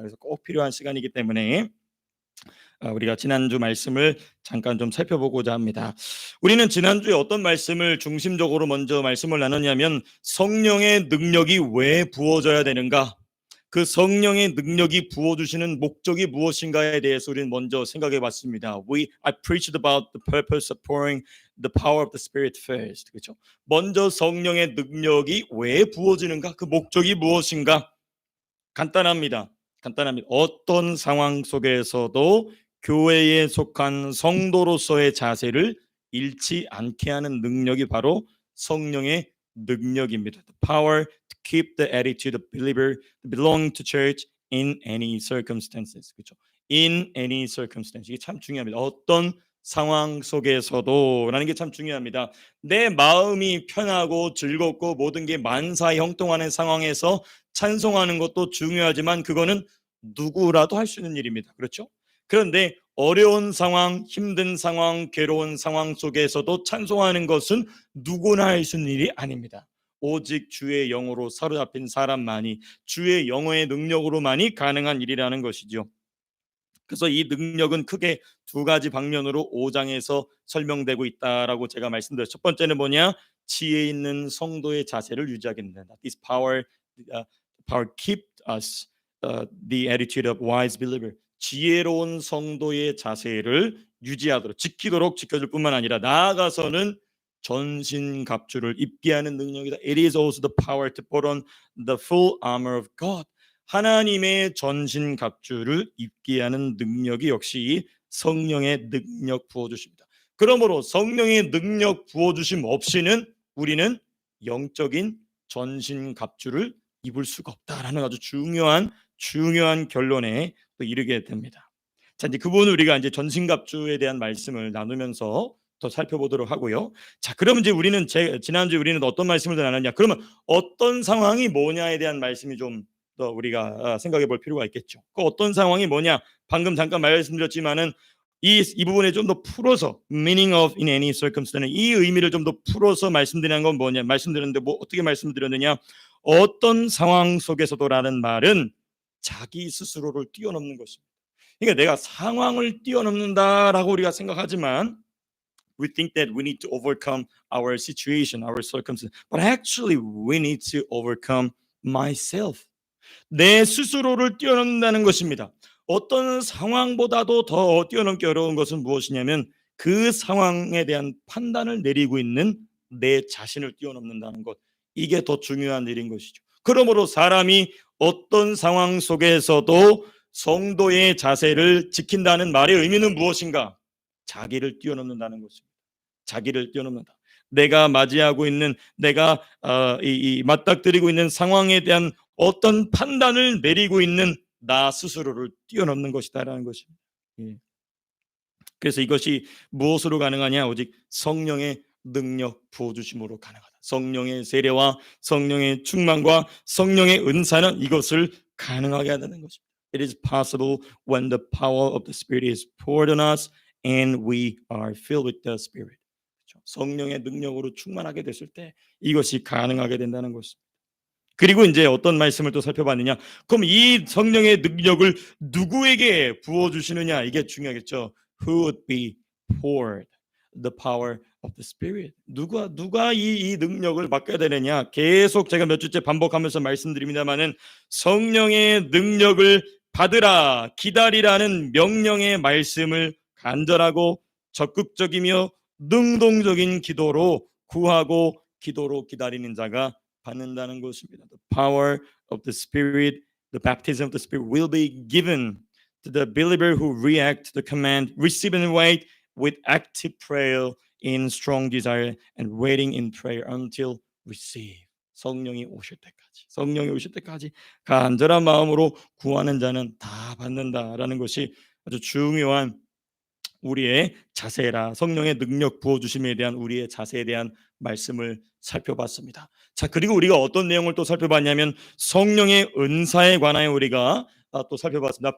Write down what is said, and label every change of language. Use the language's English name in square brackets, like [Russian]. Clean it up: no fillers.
[Korean] 그래서 꼭 필요한 시간이기 때문에 우리가 지난주 말씀을 잠깐 좀 살펴보고자 합니다. 우리는 지난주에 어떤 말씀을 중심적으로 먼저 말씀을 나눴냐면, 성령의 능력이 왜 부어져야 되는가, 그 성령의 능력이 부어주시는 목적이 무엇인가에 대해서 우리는 먼저 생각해 봤습니다. [English] I preached about the purpose of pouring the power of the Spirit first. [Korean] 그렇죠? 먼저 성령의 능력이 왜 부어지는가, 그 목적이 무엇인가. 간단합니다. 어떤 상황 속에서도 교회에 속한 성도로서의 자세를 잃지 않게 하는 능력이 바로 성령의 능력입니다. [English] The power to keep the attitude of believer belonging to church in any circumstances. [Korean] 그렇죠? [English] In any circumstance. [Korean] 이게 참 중요합니다. 어떤 상황 속에서도 라는 게 참 중요합니다. 내 마음이 편하고 즐겁고 모든 게 만사에 형통하는 상황에서 찬송하는 것도 중요하지만 그거는 누구라도 할 수 있는 일입니다. 그렇죠? 그런데 어려운 상황, 힘든 상황, 괴로운 상황 속에서도 찬송하는 것은 누구나 할 수 있는 일이 아닙니다. 오직 주의 영으로 사로잡힌 사람만이, 주의 영의 능력으로만이 가능한 일이라는 것이죠. 그래서 이 능력은 크게 두 가지 방면으로 5장에서 설명되고 있다라고 제가 말씀드렸죠. 첫 번째는 뭐냐? 지혜 있는 성도의 자세를 유지하게 된다. [English] This power keep us the attitude of wise believer. [Korean] 지혜로운 성도의 자세를 유지하도록, 지키도록 지켜줄 뿐만 아니라 나아가서는 전신갑주를 입게 하는 능력이다. [English] It is also the power to put on the full armor of God. [Korean] 하나님의 전신갑주를 입게 하는 능력이 역시 성령의 능력 부어주십니다. 그러므로 성령의 능력 부어주심 없이는 우리는 영적인 전신갑주를 입을 수가 없다라는 아주 중요한 결론에 또 이르게 됩니다. 자, 이제 그 부분을 우리가 이제 전신갑주에 대한 말씀을 나누면서 더 살펴보도록 하고요. 자, 그러면 이제 우리는 지난주에 우리는 어떤 말씀을 나눴냐? 그러면 어떤 상황이 뭐냐에 대한 말씀이 좀 더 우리가 생각해 볼 필요가 있겠죠. 그 어떤 상황이 뭐냐? 방금 잠깐 말씀드렸지만은 이 부분에 좀 더 풀어서 [English] meaning of in any circumstance, [Korean] 이 의미를 좀 더 풀어서 말씀드리는 건 뭐냐? 말씀드렸는데 어떻게 말씀드렸느냐? 어떤 상황 속에서도라는 말은 자기 스스로를 뛰어넘는 것입니다. 그러니까 내가 상황을 뛰어넘는다라고 우리가 생각하지만 [English] we think that we need to overcome our situation, our circumstance, but actually we need to overcome myself. [Korean] 내 스스로를 뛰어넘는다는 것입니다. 어떤 상황보다도 더 뛰어넘기 어려운 것은 무엇이냐면 그 상황에 대한 판단을 내리고 있는 내 자신을 뛰어넘는다는 것. 이게 더 중요한 일인 것이죠. 그러므로 사람이 어떤 상황 속에서도 성도의 자세를 지킨다는 말의 의미는 무엇인가? 자기를 뛰어넘는다는 것입니다. 자기를 뛰어넘는다. 내가 맞이하고 있는, 내가 맞닥뜨리고 있는 상황에 대한 어떤 판단을 내리고 있는 나 스스로를 뛰어넘는 것이다라는 것입니다. 예. 그래서 이것이 무엇으로 가능하냐? 오직 성령의 능력 부어주심으로 가능하다. 성령의 세례와 성령의 충만과 성령의 은사는 이것을 가능하게 하는 것입니다. [English] It is possible when the power of the Spirit is poured on us and we are filled with the Spirit. [Korean] 성령의 능력으로 충만하게 됐을 때 이것이 가능하게 된다는 것입니다. 그리고 이제 어떤 말씀을 또 살펴봤느냐? 그럼 이 성령의 능력을 누구에게 부어주시느냐? 이게 중요하겠죠. [English] Who would be poured the power of the Spirit? [Korean] 누가 이 능력을 받게 되느냐? 계속 제가 몇 주째 반복하면서 말씀드립니다만은 성령의 능력을 받으라, 기다리라는 명령의 말씀을 간절하고 적극적이며 능동적인 기도로 구하고 기도로 기다리는 자가 받는다는 것입니다. [English] The power of the Spirit, the baptism of the Spirit will be given to the believer who react to the command, receive and wait, with active prayer in strong desire and waiting in prayer until receive. [Korean] 성령이 오실 때까지, 성령이 오실 때까지 간절한 마음으로 구하는 자는 다 받는다라는 것이 아주 중요한 우리의 자세라. 성령의 능력 부어 주심에 대한 우리의 자세에 대한 말씀을 살펴봤습니다. 자, 그리고 우리가 어떤 내용을 또 살펴봤냐면 성령의 은사에 관하여 우리가 또 살펴봤습니다.